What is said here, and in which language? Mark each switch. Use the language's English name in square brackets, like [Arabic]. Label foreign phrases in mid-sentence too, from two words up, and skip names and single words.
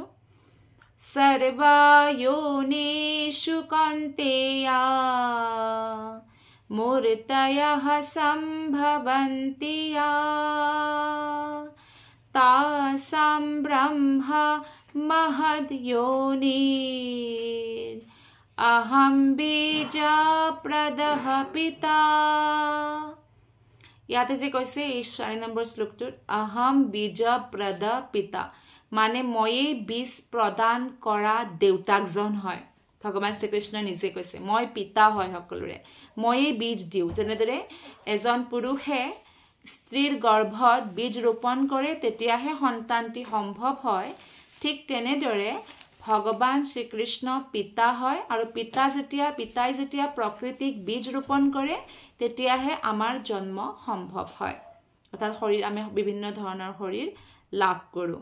[Sanskrit] সৰ্বা যোনিষু কৌন্তেয়া মূৰ্তয়ঃ সম্ভৱন্তি তাসাম ব্ৰহ্মা মহদ যোনিৰ अहम बीजा प्रदह पिता। [Assamese] ইয়াতে যে কৈছে এই 4 নম্বৰ শ্লোকটোত [Sanskrit] अहम बीजा प्रद पिता, [Assamese] মানে ময়েই বীজ প্ৰদান কৰা দেউতাকজন হয়। ভগৱান শ্ৰীকৃষ্ণ নিজে কৈছে মই পিতা হয় সকলোৰে, ময়েই বীজ দিওঁ। যেনেদৰে এজন পুৰুষে স্ত্ৰীৰ গৰ্ভত বীজ ৰোপণ কৰে তেতিয়াহে সন্তানটি সম্ভৱ হয়, ঠিক তেনেদৰে ভগৱান শ্ৰীকৃষ্ণ পিতা হয় আৰু পিতাই যেতিয়া প্ৰকৃতিক বীজ ৰোপণ কৰে তেতিয়াহে আমাৰ জন্ম সম্ভৱ হয়, অৰ্থাৎ শৰীৰ আমি বিভিন্ন ধৰণৰ শৰীৰ লাভ কৰোঁ।